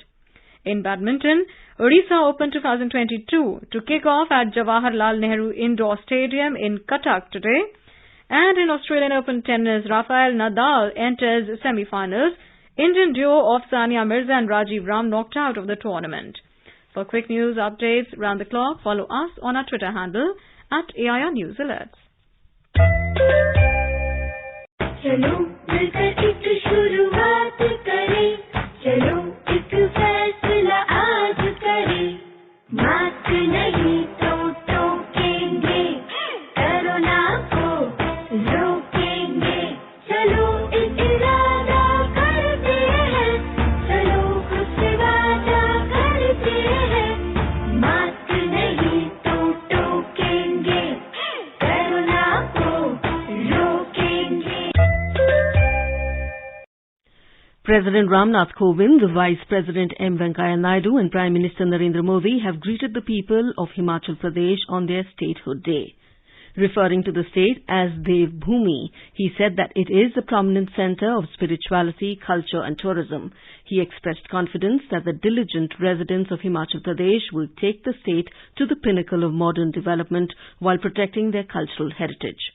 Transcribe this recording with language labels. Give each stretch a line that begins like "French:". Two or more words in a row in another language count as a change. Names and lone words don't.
English: In badminton, Odisha Open 2022 to kick off at Jawaharlal Nehru Indoor Stadium in Cuttack today. And in Australian Open tennis, Rafael Nadal enters semi-finals. Indian duo of Sania Mirza and Rajiv Ram knocked out of the tournament. For quick news updates round the clock, follow us on our Twitter handle @AIR News Alerts.
Hindi: चलो मिलकर एक शुरुआत करें, चलो एक फैसला आज करें, मास्क नहीं तो टोकेंगे, कोरोना को रोकेंगे, चलो एक इरादा करते हैं, चलो खुद से वादा करते हैं, मास्क नहीं तो टोकेंगे, कोरोना को रोकेंगे.
English: President Ramnath Kovind, the Vice President M. Venkaiah Naidu and Prime Minister Narendra Modi have greeted the people of Himachal Pradesh on their statehood day. Referring to the state as Dev Bhumi, he said that it is a prominent centre of spirituality, culture and tourism. He expressed confidence that the diligent residents of Himachal Pradesh will take the state to the pinnacle of modern development while protecting their cultural heritage.